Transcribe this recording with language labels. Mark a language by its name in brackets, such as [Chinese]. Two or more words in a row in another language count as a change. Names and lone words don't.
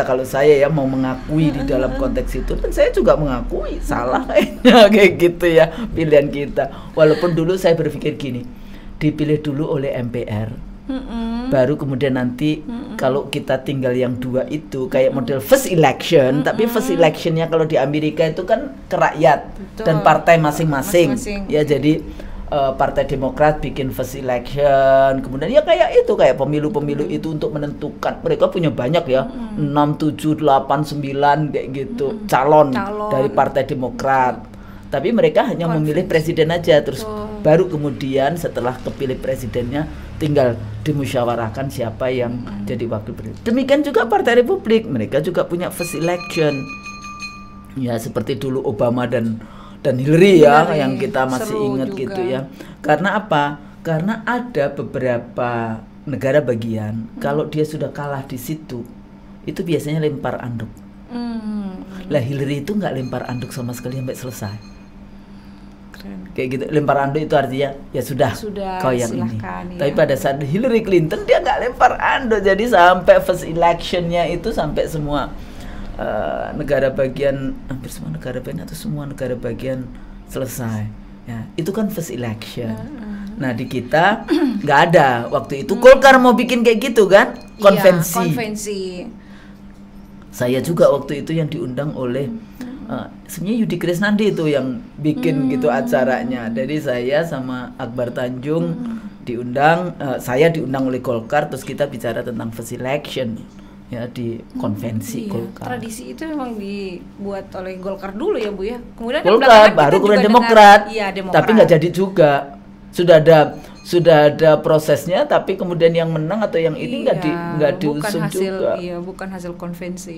[Indonesian] Kalau saya ya mau mengakui di dalam konteks itu, dan saya juga mengakui salah kayak gitu ya pilihan kita. Walaupun dulu saya berpikir gini, dipilih dulu oleh MPR, baru kemudian nanti kalau kita tinggal yang 2 itu kayak model [English] first election, [Indonesian] tapi [English] first electionnya [Indonesian] kalau di Amerika itu kan ke rakyat dan partai masing-masing. Ya jadi Partai Demokrat bikin [English] first election, [Indonesian] kemudian ya kayak pemilu-pemilu itu untuk menentukan, mereka punya banyak ya, 6, 7, 8, 9 kayak gitu calon dari Partai Demokrat. Tapi mereka hanya memilih presiden aja, terus baru kemudian setelah kepilih presidennya tinggal dimusyawarahkan siapa yang jadi wakil presiden. Demikian juga Partai Republik, mereka juga punya [English] first election. [Indonesian] Ya seperti dulu Obama dan Hillary ya, yang kita masih ingat gitu ya. Karena apa? Karena ada beberapa negara bagian kalau dia sudah kalah di situ, itu biasanya lempar anduk. Lah Hillary itu nggak lempar anduk sama sekali sampai selesai. Keren. Kayak gitu, lempar anduk itu artinya ya sudah kau yang ini. Ya. Tapi pada saat Hillary Clinton dia nggak lempar anduk, jadi sampai [English] first electionnya [Indonesian] itu sampai semua negara bagian, hampir semua negara bagian atau semua negara bagian selesai ya, itu kan [English] first election. [Indonesian] Nah di kita nggak ada waktu itu. Golkar mau bikin kayak gitu kan, konvensi. Saya juga waktu itu yang diundang oleh sebenarnya Yudi Krisnandi itu yang bikin gitu acaranya. Jadi saya sama Akbar Tanjung diundang, saya diundang oleh Golkar, terus kita bicara tentang [English] first election. [Indonesian] ya di konvensi Golkar. Tradisi itu memang dibuat oleh Golkar dulu ya Bu ya. Kemudian Golkar baru kemudian Demokrat. Tapi nggak jadi juga. Sudah ada prosesnya, tapi kemudian yang menang atau yang ini nggak diusung juga. Iya, bukan hasil konvensi.